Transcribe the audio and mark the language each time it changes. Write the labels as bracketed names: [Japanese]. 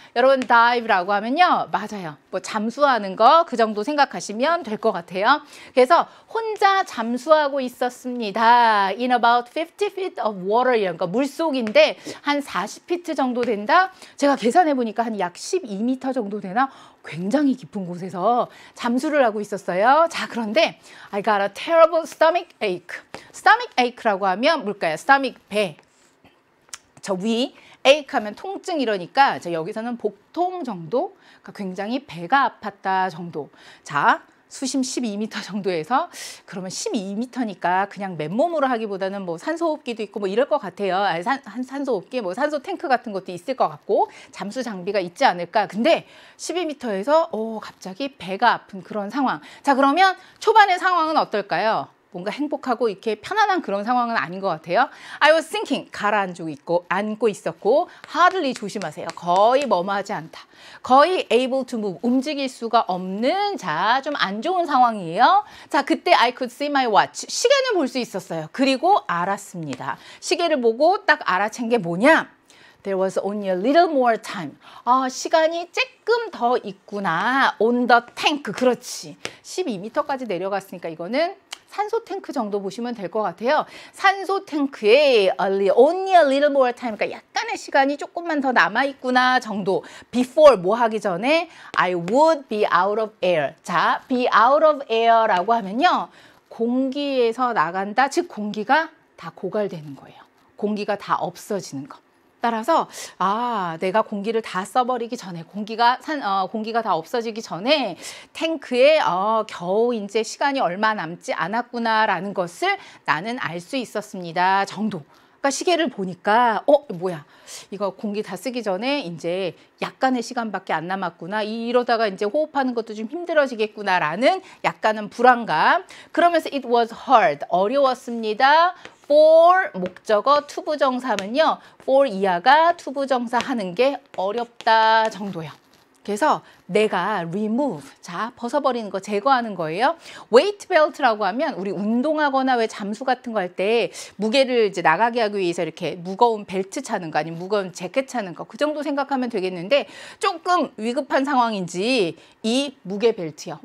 [Korean] 여러분, dive라고 하면요. 맞아요. 뭐 잠수하는 거 그 정도 생각하시면 될 것 같아요. 그래서 혼자 잠수하고 있었습니다. [English] In about 50 feet of water [Korean] 이런 거 물속인데 한 40피트 정도 된다. 제가 계산해 보니까 한 약 12m 정도 되나? 굉장히 깊은 곳에서 잠수를 하고 있었어요. 자, 그런데 [English] I got a terrible stomach ache. [Korean] stomach ache라고 하면 뭘까요? stomach, 배. 저 위, ache 하면 통증 이러니까 자, 여기서는 복통 정도, 그러니까 굉장히 배가 아팠다 정도. 자, 수심 12m 정도에서 그러면 12m니까 그냥 맨몸으로 하기보다는 뭐 산소호흡기도 있고 뭐 이럴 것 같아요. 산소호흡기, 뭐 산소 탱크 같은 것도 있을 것 같고 잠수 장비가 있지 않을까. 근데 12m에서 갑자기 배가 아픈 그런 상황. 자, 그러면 초반의 상황은 어떨까요? 뭔가 행복하고 이렇게 편안한 그런 상황은 아닌 것 같아요. [English] I was thinking, [Korean] 앉고 있었고, [English] hardly [Korean] 조심하세요. 거의 뭐뭐하지 않다. 거의 [English] able to move, [Korean] 움직일 수가 없는, 자, 좀 안 좋은 상황이에요. 자, 그때 [English] I could see my watch, [Korean] 시계는 볼 수 있었어요. 그리고 알았습니다. 시계를 보고 딱 알아챈 게 뭐냐? [English] There was only a little more time. [Korean] 시간이 조금 더 있구나. [English] On the tank, [Korean] 그렇지. 12m까지 내려갔으니까 이거는 산소 탱크 정도 보시면 될 것 같아요. 산소 탱크에 [English] only a little more time, [Korean] 그러니까 약간의 시간이 조금만 더 남아있구나 정도. [English] Before, [Korean] 뭐 하기 전에 [English] I would be out of air. [Korean] 자, be out of air라고 하면요. 공기에서 나간다, 즉 공기가 다 고갈되는 거예요. 공기가 다 없어지는 거. 따라서 내가 공기를 다 써버리기 전에 공기가 다 없어지기 전에 탱크에 겨우 이제 시간이 얼마 남지 않았구나라는 것을 나는 알 수 있었습니다 정도. 그러니까 시계를 보니까 뭐야 이거 공기 다 쓰기 전에 이제 약간의 시간밖에 안 남았구나. 이러다가 이제 호흡하는 것도 좀 힘들어지겠구나라는 약간은 불안감. 그러면서 [English] it was hard, [Korean] 어려웠습니다. for 목적어 투부정사면요. for 이하가 투부정사 하는 게 어렵다 정도요. 그래서 내가 remove, 자 벗어버리는 거 제거하는 거예요. weight belt라고 하면 우리 운동하거나 왜 잠수 같은 거 할 때 무게를 이제 나가게 하기 위해서 이렇게 무거운 벨트 차는 거 아니면 무거운 재킷 차는 거 그 정도 생각하면 되겠는데 조금 위급한 상황인지 이 무게 벨트요.